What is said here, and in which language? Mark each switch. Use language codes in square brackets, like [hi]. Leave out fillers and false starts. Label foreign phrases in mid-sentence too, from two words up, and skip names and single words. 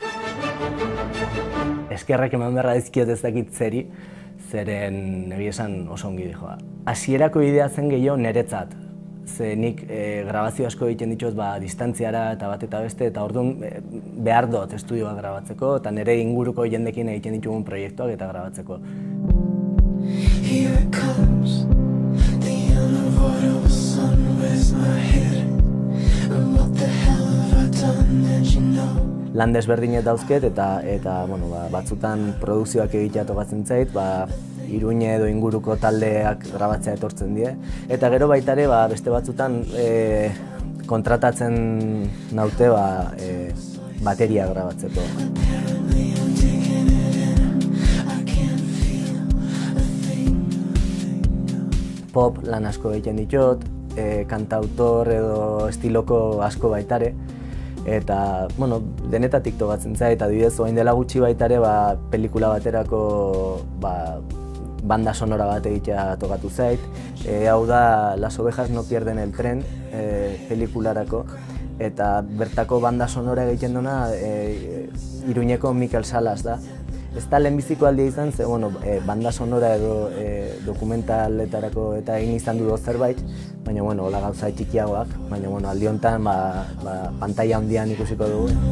[eu] Eskerrak eman beharra dizkiot ez dakit zeren egia esan oso ongi dijoa. Hasierako idea zen gehiago niretzat. Ze nik grabazio asko egiten ditut distantziara eta bat eta beste, eta orduan behar dut estudioa grabatzeko, eta nire inguruko jendekin egiten ditugun proiektuak eta grabatzeko. [en] Here it comes, the unavoidable sun weighs my head. And what the hell have I done that you know? [eu] Lan desberdinet dauzket eta batzutan produkzioak egitea tokatzen zait, Iruñe edo inguruko taldeak grabatzea etortzen die. Eta gero baita ere beste batzutan kontratatzen naute bateria grabatzeko. Pop lan asko egiten ditut, kantautor edo estiloko asko baitare. Eta, denetatik tokatzen zait, adibidez, orain dela gutxi baitare pelikula baterako [es] banda sonora [eu] bat egitea tokatu zait. Hau da Las ovejas no pierden el tren pelikularako. Eta bertako [es] banda sonora [eu] egiten duna Iruñeko Mikel Salas da. Ez da lehenbiziko aldia izan, ze [es] banda sonora [eu] edo dokumentaletarako eta egin izan du zerbait, baina hola gauza txikiagoak, baina aldi honetan pantalla handian ikusiko dugu.